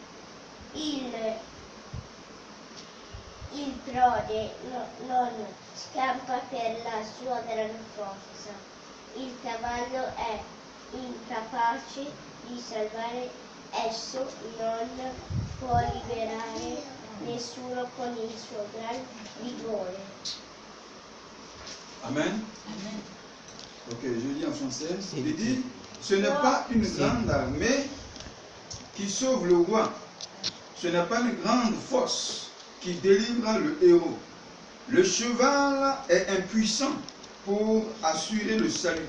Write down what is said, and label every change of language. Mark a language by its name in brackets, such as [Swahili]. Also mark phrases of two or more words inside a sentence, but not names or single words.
[Italian] Il prode non scampa per la sua gran forza. Il cavallo è incapace di salvare, esso non può liberare nessuno con il suo gran vigore. [French] Amen. Ok, je lis en français. Il dit, ce n'est pas une grande armée qui sauve le roi. Ce n'est pas une grande force qui délivre le héros. Le cheval est impuissant pour assurer le salut.